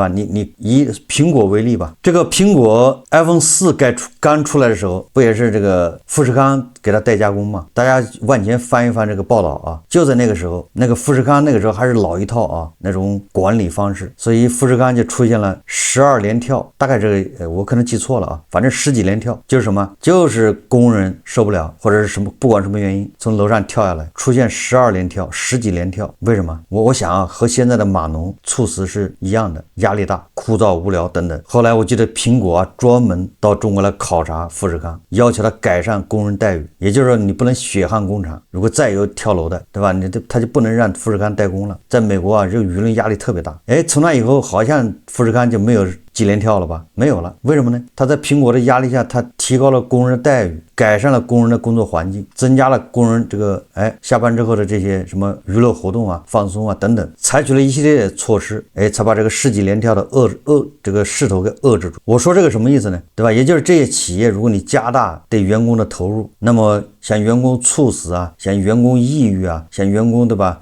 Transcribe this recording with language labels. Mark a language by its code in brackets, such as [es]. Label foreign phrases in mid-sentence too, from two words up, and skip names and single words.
[zh] 你以蘋果為例吧，這個蘋果 iPhone 4剛出來的時候，不也是這個富士康給他代加工嗎？大家往前翻一翻這個報道啊，就在那個時候，那個富士康那個時候還是老一套啊那種管理方式，所以富士康就出現了12連跳，大概這個我可能記錯了啊，反正10幾連跳，就是什麼？就是工人受不了，或者是什麼，不管什麼原因，從樓上跳下來，出現12連跳、10幾連跳。為什麼？我想啊，和現在的碼農猝死是一樣的，壓力大、枯燥無聊等等。後來我記得蘋果啊，專門到中國來考察富士康，要求他改善工人待遇。也就是說，你不能血汗工廠，如果再有跳樓的，對吧？他就不能讓富士康代工了。在美國啊，這個輿論壓力特別大。從那以後，好像富士康就沒有幾連跳了吧？沒有了。為什麼呢？他在蘋果的壓力下，他提高了工人的待遇，改善了工人的工作環境，增加了工人這個下班之後的這些什麼娛樂活動啊、放鬆啊等等，採取了一系列的措施，才把這個10幾連跳的這個勢頭給遏制住。我說這個什麼意思呢？對吧？也就是這些企業，如果你加大對員工的投入，那麼像員工猝死啊，像員工抑鬱啊，像員工，对吧？